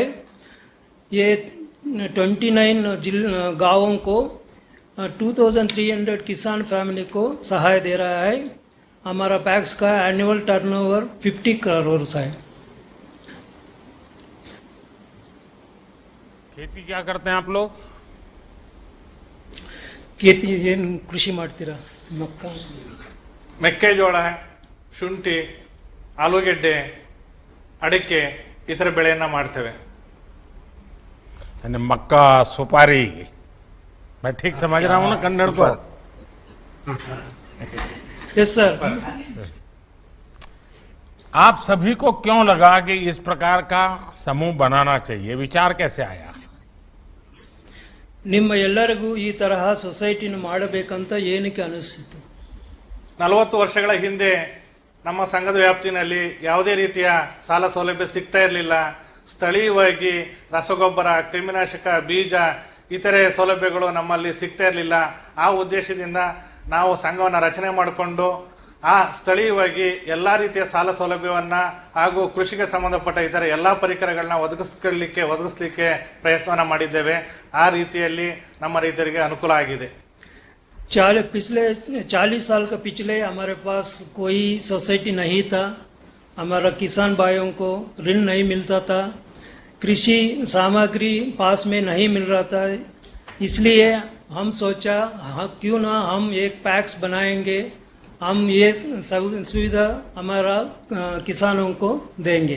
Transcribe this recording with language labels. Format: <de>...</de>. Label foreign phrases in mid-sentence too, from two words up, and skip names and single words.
<hi>ये 29 गाँवों को 2,300 किसान फैमिली को सहाय दे रहा है। हमारा पैक्स का</hi> <en>annual turnover</en> <hi>50 करोड़ है। खेती क्या करते हैं आप लोग?</hi> <kn>खेती ಏನು ಕೃಷಿ ಮಾಡ್ತೀರಾ? ಮೆಕ್ಕೆಜೋಳ, ಶುಂಠಿ, ಆಲೂಗೆಡ್ಡೆ, ಅಡಿಕೆ ಈ ಥರ ಬೆಳೆಯನ್ನ ಮಾಡ್ತೇವೆ.</kn> <hi>यानी मक्का, सुपारी, मैं ठीक समझ रहा हूँ ना कन्नड़ को?</hi> <en>yes sir.</en> <hi>आप सभी को क्यों लगा कि इस प्रकार का समूह बनाना चाहिए? विचार कैसे आया?</hi> <kn>ನಿಮ್ಮ ಎಲ್ಲರಿಗೂ ಈ ತರಹ ಸೊಸೈಟಿನ ಮಾಡಬೇಕಂತ ಏನಕ್ಕೆ ಅನಿಸ್ತಿತ್ತು? 40 ವರ್ಷಗಳ ಹಿಂದೆ ನಮ್ಮ ಸಂಘದ ವ್ಯಾಪ್ತಿನಲ್ಲಿ ಯಾವುದೇ ರೀತಿಯ ಸಾಲ ಸೌಲಭ್ಯ ಸಿಗ್ತಾ ಇರಲಿಲ್ಲ. ಸ್ಥಳೀಯವಾಗಿ ರಸಗೊಬ್ಬರ, ಕ್ರಿಮಿನಾಶಕ, ಬೀಜ ಇತರೆ ಸೌಲಭ್ಯಗಳು ನಮ್ಮಲ್ಲಿ ಸಿಗ್ತಾ ಇರಲಿಲ್ಲ. ಆ ಉದ್ದೇಶದಿಂದ ನಾವು ಸಂಘವನ್ನು ರಚನೆ ಮಾಡಿಕೊಂಡು ಆ ಸ್ಥಳೀಯವಾಗಿ ಎಲ್ಲಾ ರೀತಿಯ ಸಾಲ ಸೌಲಭ್ಯವನ್ನ ಹಾಗೂ ಕೃಷಿಗೆ ಸಂಬಂಧಪಟ್ಟ ಇತರ ಎಲ್ಲಾ ಪರಿಕರಗಳನ್ನ ಒದಗಿಸಲಿಕ್ಕೆ ಪ್ರಯತ್ನವನ್ನ ಮಾಡಿದ್ದೇವೆ. ಆ ರೀತಿಯಲ್ಲಿ ನಮ್ಮ ರೈತರಿಗೆ ಅನುಕೂಲ ಆಗಿದೆ.</kn> <hi>पिछले 40 साल का पिछले हमारे पास कोई सोसाइटी नहीं था। हमारा किसान भाइयों को ऋण नहीं मिलता था, कृषि सामग्री पास में नहीं मिल रहा था। इसलिए हम सोचा क्यों ना हम एक पैक्स बनाएंगे, हम ये सुविधा हमारा किसानों को देंगे।</hi>